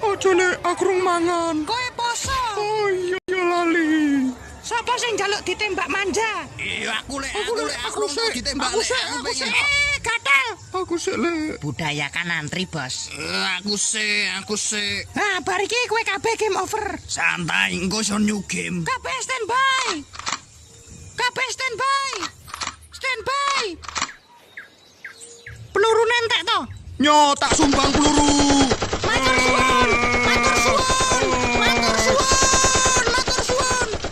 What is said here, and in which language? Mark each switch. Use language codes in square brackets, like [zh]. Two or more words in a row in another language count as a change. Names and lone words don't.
[jv] Ojo lek aku rung mangan. Kowe poso. Oh iya lali. Sapa sing njaluk ditembak manja? Iya aku rung tau ditembak Aku sih. Gatel. Aku sik lek. [id] Budayakan antri, Bos. [jv] Aku sih. Nah, bar iki kowe kabeh [en] game over. [jv] Santai, engko iso [en] new game. [jv] Kabeh standby. Standby. Peluru nentek to. Nyo tak sumbang peluru. Matur suwun.